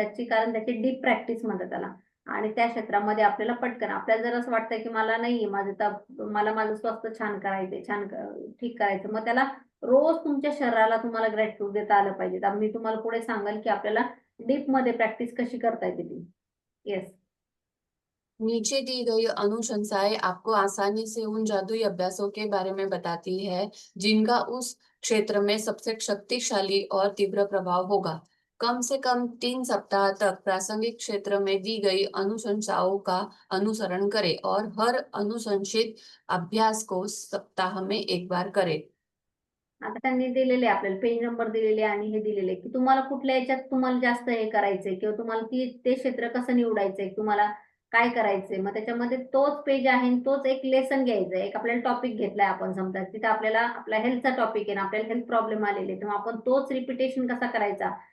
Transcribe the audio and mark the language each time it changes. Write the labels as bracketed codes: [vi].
[mr] त्याची कारण त्याची डीप प्रॅक्टिस म्हणतात त्याला. आणि त्या क्षेत्रामध्ये आपल्याला पटकन आपल्याला जर असं वाटतंय की मला नाहीये माझं तर मला माझं स्वास्थ्य छान करायचंय, ठीक करायचं. मग त्याला रोज तुमच्या शरीराला तुम्हाला ग्रॅटिट्यूड देता आलं पाहिजे. तर मी तुम्हाला पुढे सांगेल की आपल्याला डीपमध्ये प्रॅक्टिस कशी करता येते ती. [en] Yes. [hi] नीचे दी गई अनुशंसाएं आपको आसानी से उन जादुई अभ्यासों के बारे में बताती है, जिनका उस क्षेत्र में सबसे शक्तिशाली और तीव्र प्रभाव होगा। कम से कम 3 सप्ताह तक प्रासंगिक क्षेत्र में दी गई अनुशंसाओं का अनुसरण करें और हर अनुशंसित अभ्यास को सप्ताह में एक बार करें। [mr] आता त्यांनी दिलेले आपल्याला पेज नंबर दिलेले आणि हे दिलेले की तुम्हाला कुठल्या याच्यात तुम्हाला जास्त हे करायचंय किंवा तुम्हाला ते क्षेत्र कसं निवडायचंय, तुम्हाला काय करायचंय. मग त्याच्यामध्ये तोच पेज आहे आणि तोच एक लेसन घ्यायचा आहे. एक आपल्याला टॉपिक घेतलाय आपण समजा तिथे आपल्याला आपला हेल्थचा टॉपिक आहे ना, आपल्याला हेल्थ प्रॉब्लेम आलेले तेव्हा आपण तोच रिपिटेशन कसा करायचा.